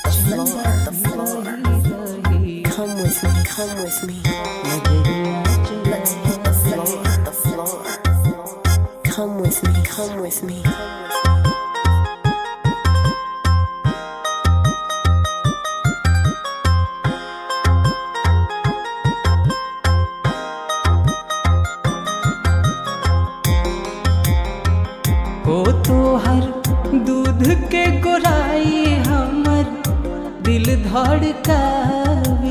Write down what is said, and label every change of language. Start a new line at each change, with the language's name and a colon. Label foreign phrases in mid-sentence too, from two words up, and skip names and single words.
English: Come with me, come with me. Let's hit the floor. Come with me, come with me.
Bhojpuri: हो तोहर दूध के गोराई हमर दिल धड़कावे।